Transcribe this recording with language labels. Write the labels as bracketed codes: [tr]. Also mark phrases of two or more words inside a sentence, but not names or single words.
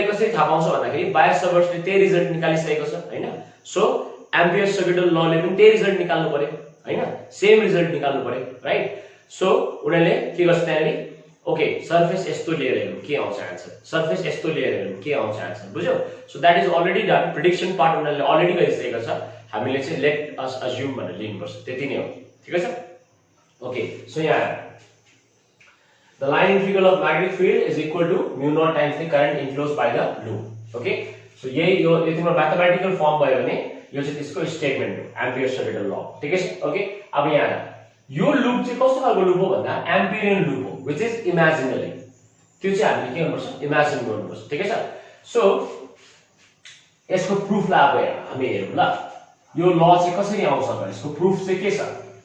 [ne] कसरी थाहा पाउँछ भन्दाखेरि बायो-सावर्ट्सले त्यही रिजल्ट निकालिसकेको छ हैन सो एम्पियर सर्किटल लले पनि त्यही रिजल्ट निकाल्नु पर्यो हैन [en] same result [ne] निकाल्नु पर्यो [en] right so [ne] उनीहरुले के गर्छ त्यहाँले [en] okay surface [ne] यस्तो लिएर हेरौँ के आउँछ [en] answer surface [ne] यस्तो लिएर हेरौँ के आउँछ आन्सर बुझ्यौ [en] so that is already done prediction part [ne] उनीहरुले अलरेडी गरिसकेको छ हामीले चाहिँ [en] let us assume [ne] भनेर लिनुपर्छ त्यति नै हो ठीक छ [en] okay so [ne] यहाँ [en] the line integral of magnetic field is equal to mu naught times the current enclosed by the loop okay so [ne] यही यो तिम्रो [en] mathematical form [ne] भयो भने यो चाहिँ त्यसको स्टेटमेन्ट हो [en] Ampere circuital law [ne] ठीक है ओके अब यहाँ यो लूप चाहिँ कस्तो खालको लूप हो भन्दा [en] Amperian loop [ne] हो [en] which is imaginary [ne] त्यो चाहिँ हामीले के गर्नुपर्छ इमेजिन गर्नुपर्छ ठीक है सो यसको प्रुफ ला अब हामी हेरौँ ल यो ल चाहिँ कसरी आउँछ भने यसको प्रुफ चाहिँ के छ